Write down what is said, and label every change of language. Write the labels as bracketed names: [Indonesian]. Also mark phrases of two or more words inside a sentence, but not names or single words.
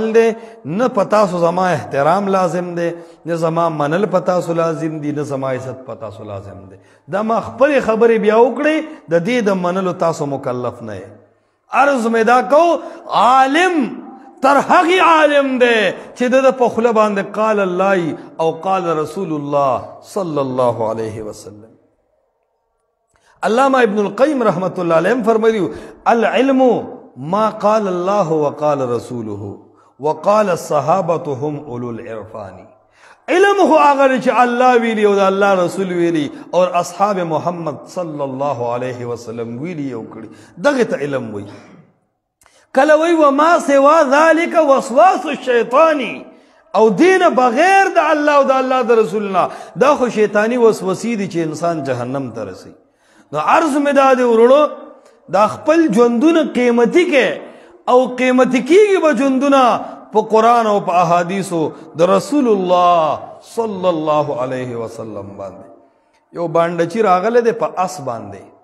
[Pashto] دی نه په تاسو زما احترام لازم دی نه زما منل په تاسو لازم دی نه زما عزت په تاسو لازم دی دا ما خپلې خبرې بیا وکړئ د دې د منلو تاسو مکلف نه یې عرض مې دا کو عالم تر هغې عالم دی چې د په خوله باندې [Arabic] قال الله [Pashto] او [Arabic] قال رسول الله صلی الله علیه وسلم [Pashto] علامہ ابن القیم رحمت اللہ علیہ فرمایي [Arabic] العلم ما قال الله وقال رسوله وقال الصحابة هم اولو العرفان [Pashto] علم هو هغه چې الله ویلي او د الله رسول ویلي او اصحاب محمد صلی الله علیه وسلم ویلي او کړي دغه ته علم وایي کله وایي وما [Arabic] سوا ذلك وسواس الشیطان [Pashto] او دین بغیر د الله او د الله د رسول الله دا خو شیطانی وسوسې دي چې انسان جهنم ته رسي نو عرض مې دا دی ورونو دا خپل ژوندونه قیمتي کې او قیمتي کېږي به ژوندونه په قرآن او په احادیثو د رسول الله صلی الله علیه وسلم باندې یو بانډچي راغلی دی په اس باندې